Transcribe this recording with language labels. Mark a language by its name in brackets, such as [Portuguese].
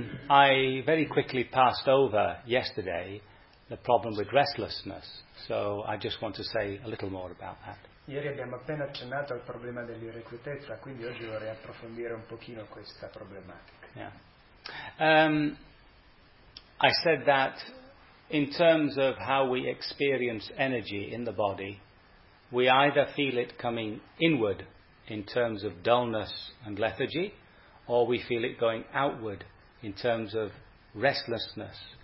[English] I very quickly passed over yesterday the problem with restlessness, so I just want to say a little more about that. [Italian] Ieri abbiamo appena accennato al problema dell'irrequietezza, quindi oggi vorrei approfondire un pochino questa problematica. Yeah. [English] I said that in terms of how we experience energy in the body, we either feel it coming inward in terms of dullness and lethargy, or we feel it going outward in terms of restlessness.